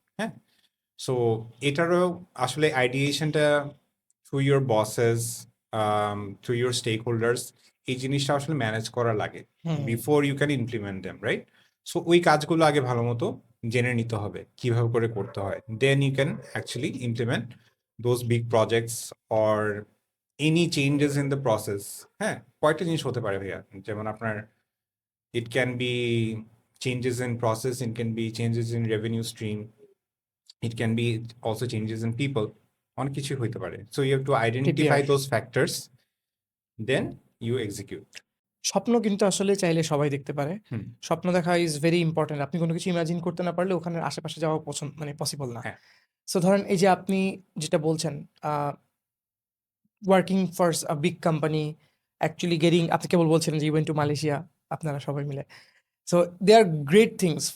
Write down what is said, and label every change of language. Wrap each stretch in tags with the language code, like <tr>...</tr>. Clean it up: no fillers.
<bn>হ্যাঁ, সো এটারও আসলে আইডিয়েশনটা</bn> <en>through your bosses, through your stakeholders,</en> <bn>এই জিনিসটা আসলে ম্যানেজ করা লাগে হুম</bn> <en>Before you can implement them, right? So</en> <bn>ওই কাজগুলো আগে ভালো মতো জেনে নিতে হবে কিভাবে করে করতে হয়,</bn> <en>Then you can actually implement those big projects or any changes in the process.</en> <bn>হ্যাঁ, কয়েকটা জিনিস হতে পারে ভাইয়া, যেমন আপনার</bn> <en>it can be changes in process, it can be changes in revenue stream, it can be also changes in people,</en> <bn>অনেক কিছু হইতে পারে।</bn> <en>So you have to identify PPR those factors, then you execute.</en> <bn>স্বপ্ন কিন্তু আসলে চাইলে সবাই দেখতে পারে হুম, স্বপ্ন দেখা</bn> <en>is very important</en> <bn>আপনি কোনো কিছু ইমাজিন করতে না পারলে ওখানে আশেপাশে যাওয়া পছন্দ মানে পসিবল না হ্যাঁ সো ধরেন এই যে আপনি যেটা বলছেন working for a big company actually getting আপনি কেবল বলছিলেন যে ইভেন টু মালয়েশিয়া আপনারা সবাই মিলে</bn> <en>so they are great things</en>